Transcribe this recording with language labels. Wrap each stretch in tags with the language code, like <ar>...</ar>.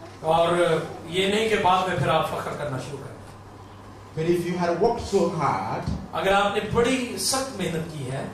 <hi>और ये नहीं कि बाद में फिर आप फख्र करना शुरू करें</hi> <en>But if you had worked so hard,</en> <hi>अगर आपने बड़ी सख्त मेहनत की है</hi>